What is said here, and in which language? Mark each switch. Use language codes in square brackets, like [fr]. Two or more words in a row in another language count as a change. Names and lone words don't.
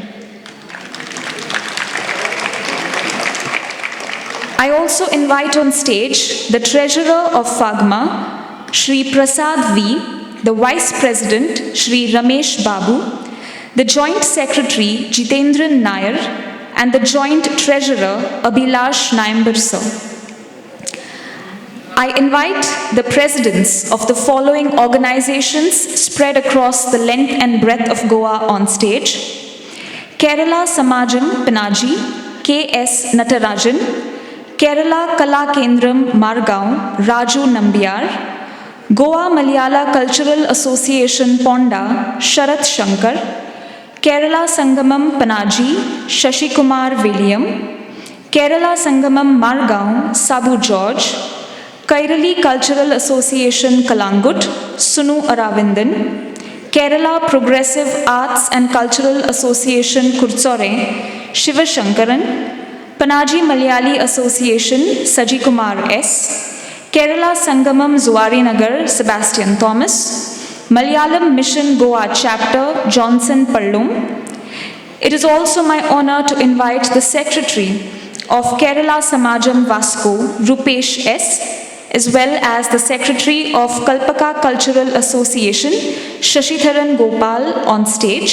[en] I also invite on stage the Treasurer of Fagma, Shri Prasad V, the Vice President, Shri Ramesh Babu, the Joint Secretary, Jitendran Nair, and the Joint Treasurer, Abhilash Naimbar Sir. I invite the presidents of the following organizations spread across the length and breadth of Goa on stage: Kerala Samajam Panaji, K.S. Natarajan; Kerala Kala Kendram Margaon, Raju Nambiar; Goa Malayala Cultural Association Ponda, Sharat Shankar; Kerala Sangamam Panaji, Shashi Kumar William; Kerala Sangamam Margaon, Sabu George; Kairali Cultural Association Kalangut, Sunu Aravindan; Kerala Progressive Arts and Cultural Association Kurtsore, Shiva Shankaran; Panaji Malayali Association, Saji Kumar S; Kerala Sangamam Zuari Nagar, Sebastian Thomas; Malayalam Mission Goa Chapter, Johnson Pallum. It is also my honor to invite the Secretary of Kerala Samajam Vasco, Rupesh S., as well as the Secretary of Kalpaka Cultural Association, Shashidharan Gopal, on stage.